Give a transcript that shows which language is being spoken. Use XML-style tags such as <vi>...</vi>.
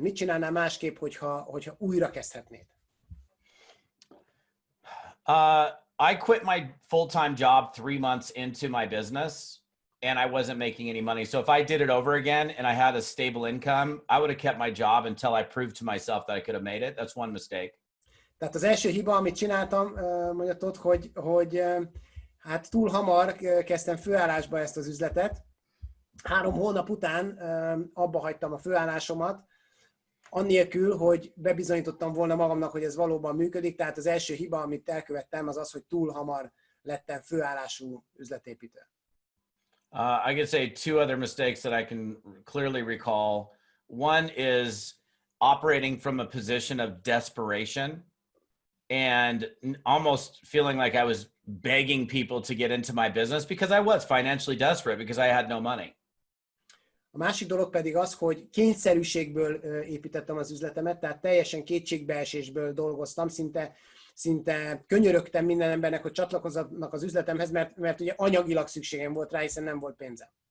<hu>Mit csinálnál másképp, hogyha újra kezdhetnéd?</hu> <en>I quit my full-time job 3 months into my business, and I wasn't making any money. So if I did it over again and I had a stable income, I would have kept my job until I proved to myself that I could have made it. That's one mistake.</en> <hu>Tehát az első hiba, amit csináltam, mondja Todd, hogy hát túl hamar kezdtem főállásba ezt az üzletet. 3 hónap után abba hagytam a főállásomat, annélkül, hogy bebizonyítottam volna magamnak, hogy ez valóban működik. Tehát az első hiba, amit elkövettem, az az, hogy túl hamar lettem főállású üzletépítő.</hu> <en>I could say 2 other mistakes that I can clearly recall. One is operating from a position of desperation and almost feeling like I was begging people to get into my business because I was financially desperate because I had no money.</en> <hu>A másik dolog pedig az, hogy kényszerűségből építettem az üzletemet, tehát teljesen kétségbeesésből dolgoztam, szinte könyörögtem minden embernek, hogy csatlakozzanak az üzletemhez, mert ugye anyagilag szükségem volt rá, hiszen nem volt pénzem.</hu>